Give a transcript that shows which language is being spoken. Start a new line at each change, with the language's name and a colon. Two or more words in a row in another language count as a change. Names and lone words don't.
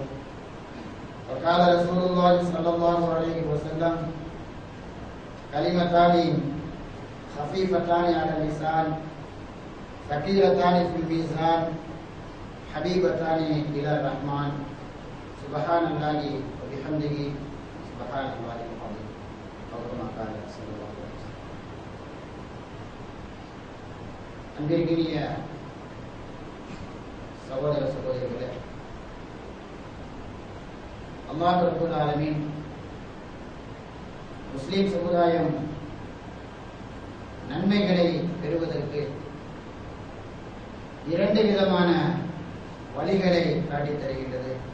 Arabic: وقال رسول الله صلى الله عليه وسلم: كلمتان خفيفتان على اللسان ثقيلتان في الميزان حبيبتان إلى الرحمن سبحان الله وبحمده سبحان الله العظيم. أو كما قال صلى الله عليه وسلم.
Tamil: அன்பிற்கினிய சகோதர சகோதரிகளே, அல்லாஹ்
Arabic: رب العالمين
Tamil: முஸ்லிம் சமுதாயம் நன்மைகளை பெறுவதற்கு இரண்டு விதமான வழிகளை காட்டித் தருகின்றது.